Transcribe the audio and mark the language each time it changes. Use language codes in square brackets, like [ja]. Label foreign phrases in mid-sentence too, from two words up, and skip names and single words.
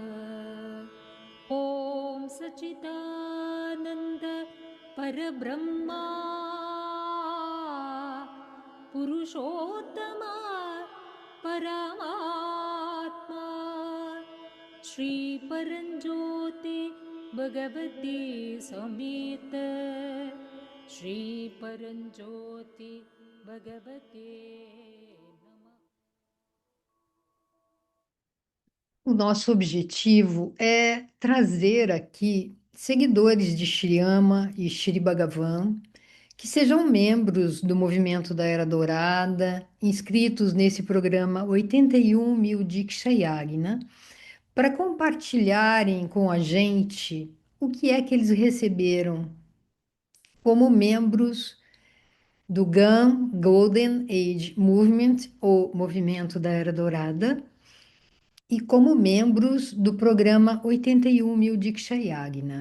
[sa] ॐ सच्चिदानन्द परब्रह्मा पुरुषोत्तमा परमात्मा श्रीपरञ्ज्योति भगवती समेत श्रीपरञ्ज्योति भगवते नमः। [pt] O nosso objetivo é trazer aqui seguidores de Shri Ama e Shri Bhagavan que sejam membros do movimento da Era Dourada, inscritos nesse programa 81 mil Diksha Yagna, para compartilharem com a gente o que é que eles receberam como membros do GAM, [en] Golden Age Movement, [pt] ou Movimento da Era Dourada, e como membros do programa 81 mil Diksha Yagna.